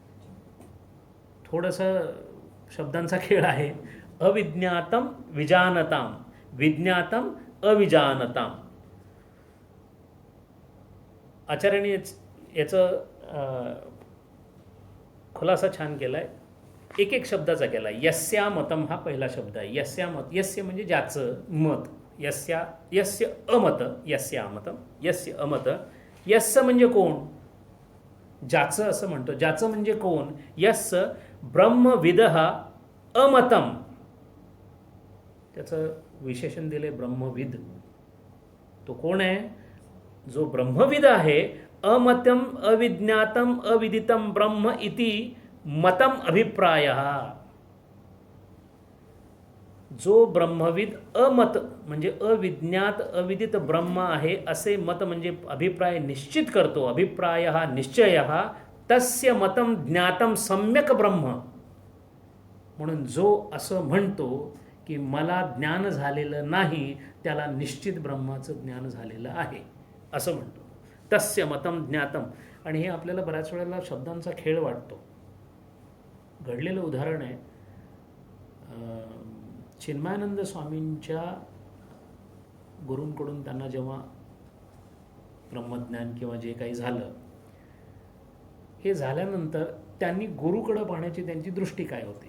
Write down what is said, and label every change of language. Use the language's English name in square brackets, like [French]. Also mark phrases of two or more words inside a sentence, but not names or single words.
[Marathi] थोडंसं शब्दांचा खेळ आहे. [Sanskrit] अविज्ञातम विजानताम, विज्ञातम अविजानताम. [Marathi] आचार्यांनी याचं खुलासा छान केला आहे, एक एक शब्दाचा केला आहे. [Sanskrit] यस्या मतम [Marathi] हा पहिला शब्द आहे. [Sanskrit] यस्या मत, [Marathi] यस्य म्हणजे ज्याचं मत, [Sanskrit] यस्य अमत, यस्या अमतम, यस्य अमत. [Marathi] यस्य म्हणजे कोण, ज्याचं असं म्हणतो, ज्याचं म्हणजे कोण. [Sanskrit] यस्य ब्रह्मविदः अमतम, [Marathi] त्याचं विशेषण दिले ब्रह्मविद. तो कोण आहे, जो ब्रह्मविद आहे. [Sanskrit] अमतम अविज्ञातम अविदितम ब्रह्म इति मतम अभिप्रायः. [Marathi] जो ब्रह्मविद अमत म्हणजे अविज्ञात अविदित ब्रह्म आहे असे मत म्हणजे अभिप्राय निश्चित करतो. [Sanskrit] अभिप्रायः निश्चयः तस्य मतम ज्ञातम सम्यक ब्रह्म. [Marathi] म्हणून जो असं म्हणतो की मला ज्ञान झालेलं नाही त्याला निश्चित ब्रह्माचं ज्ञान झालेलं आहे असं म्हणतो. [Sanskrit] तस्य मतम ज्ञातम. [Marathi] आणि हे आपल्याला बऱ्याच वेळेला शब्दांचा खेळ वाटतो. घडलेलं उदाहरण आहे, चिन्मयानंद स्वामींच्या गुरूंकडून त्यांना जेव्हा ब्रह्मज्ञान किंवा जे काही झालं, हे झाल्यानंतर त्यांनी गुरुकडं पाहण्याची त्यांची दृष्टी काय होती.